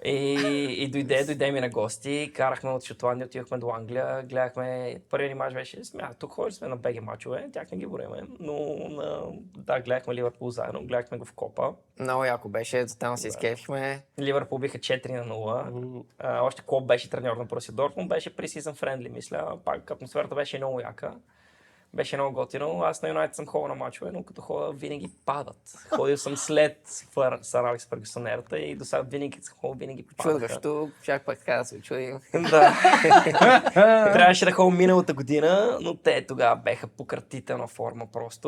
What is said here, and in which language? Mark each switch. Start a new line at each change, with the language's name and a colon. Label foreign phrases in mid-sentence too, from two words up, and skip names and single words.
Bulgarian: И дойде ми на гости, карахме от Шотландия, отидохме до Англия, гледахме, първият ни мач беше, тук ходили сме на БГ мачове, тях не ги броиме, но да, гледахме Ливърпул заедно, гледахме го в Копа. Много яко беше, там се изкефихме. Ливърпул биха 4-0. Още Клоп беше треньор на Борусия Дортмунд, беше
English: pre-season friendly,
Bulgarian: мисля. Пак атмосферата беше много яка. Беше много готино. Аз на Юнайтед съм ходил на мачове, но като ходя винаги падат. Ходил съм след Сър Алекс Фъргюсън ерата и до сега винаги съм ходил, винаги падаха. Чудващо, чак пак така да се очудим. Да. Трябваше да ходя миналата година, но те тогава беха пократителна форма просто.